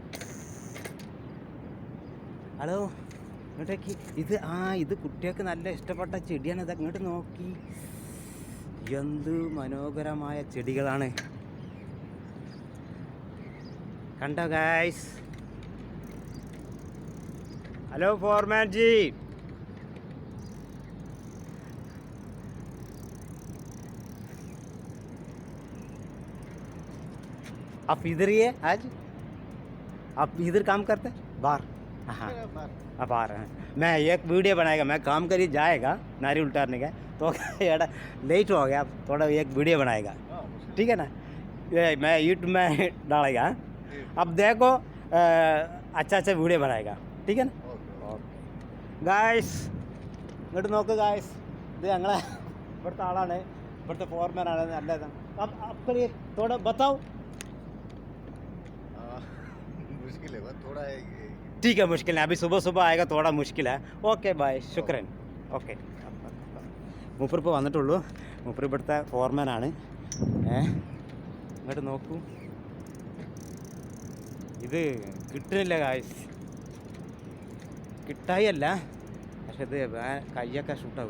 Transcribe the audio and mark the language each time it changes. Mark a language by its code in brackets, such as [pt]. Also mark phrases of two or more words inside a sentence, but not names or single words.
[ml] ഹലോ, ഇങ്ങോട്ടേക്ക്. ഇത് കുട്ടികൾക്ക് നല്ല ഇഷ്ടപ്പെട്ട ചെടിയാണ്. ഇത് ഇങ്ങോട്ട് നോക്കി, എന്ത് മനോഹരമായ ചെടികളാണ്. കണ്ടോ ഗായ്സ്? [hi] हेलो फॉरमैन जी, आप इधर ही है आज? आप इधर काम करते हैं? बाहर? हाँ, आप आ रहे हैं. मैं एक वीडियो बनाएगा, मैं काम करी जाएगा नारियल उतारने का, तो लेट हो गया, थोड़ा एक वीडियो बनाएगा. ठीक है ना? मैं यूट्यूब में डालेगा. अब देखो, अच्छा वीडियो बनाएगा. ठीक है ना? [ml] ഗായ്സ്, ഇങ്ങോട്ട് നോക്ക് ഗായ്സ്. ഇത് ഞങ്ങളെ ഇവിടുത്തെ ആളാണ്, ഇവിടുത്തെ ഫോർമാനാണ്. നല്ലതാണ്. [hi] थोड़ा बताओ. मुश्किल है, थोड़ा है. ठीक है, मुश्किल है. अभी सुबह आएगा, थोड़ा मुश्किल है. [en] okay bye, [ml] ശുക്രൻ. ഓക്കെ. മൂപ്പർ ഇപ്പോൾ വന്നിട്ടുള്ളൂ. മൂപ്പർ ഇവിടുത്തെ ഫോർമാനാണ്. ഇങ്ങോട്ട് നോക്കൂ. ഇത് കിട്ടുന്നില്ല ഗായ്സ്. കിട്ടായി അല്ല, പക്ഷെ ഇത് കയ്യൊക്കെ ഷൂട്ടാകും.